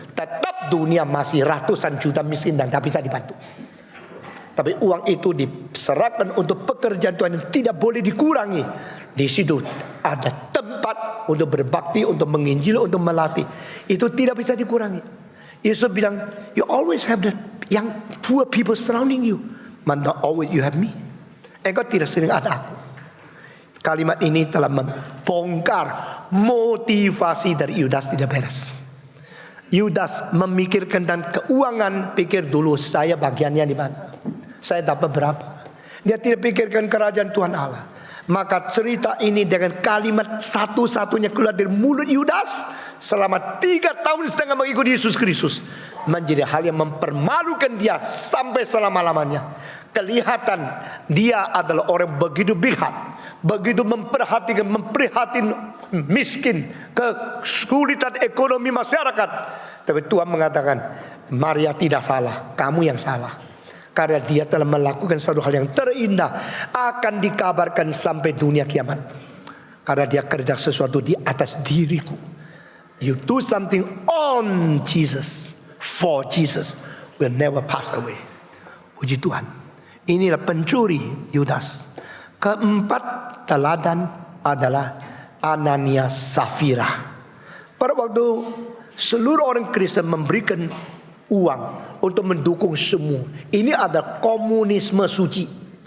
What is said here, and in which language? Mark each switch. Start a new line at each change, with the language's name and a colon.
Indonesian: Tetap dunia masih ratusan juta miskin dan tak bisa dibantu. Tapi uang itu diserahkan untuk pekerjaan Tuhan yang tidak boleh dikurangi. Di situ ada tempat untuk berbakti, untuk menginjil, untuk melatih. Itu tidak bisa dikurangi. Yesus bilang,
English: you always have the young poor people surrounding you, but not always you have me.
Indonesian: Engkau tidak sering ada aku. Kalimat ini telah membongkar motivasi dari Yudas tidak beres. Yudas memikirkan tentang keuangan, pikir dulu saya bagiannya di mana, saya dapat berapa. Dia tidak pikirkan kerajaan Tuhan Allah. Maka cerita ini dengan kalimat satu-satunya keluar dari mulut Yudas selama 3,5 tahun mengikuti Yesus Kristus menjadi hal yang mempermalukan dia sampai selama-lamanya. Kelihatan dia adalah orang begitu bijak, begitu memperhatikan miskin, kesulitan ekonomi masyarakat. Tapi Tuhan mengatakan, Maria tidak salah, kamu yang salah. Karena dia telah melakukan satu hal yang terindah, akan dikabarkan sampai dunia kiamat. Karena dia kerja sesuatu di atas diriku.
English: You do something on Jesus, for Jesus, will never pass away.
Indonesian: Puji Tuhan. Inilah pencuri Yudas. Keempat teladan adalah Ananias Safira. Pada waktu seluruh orang Kristen memberikan uang untuk mendukung semua, ini adalah komunisme suci.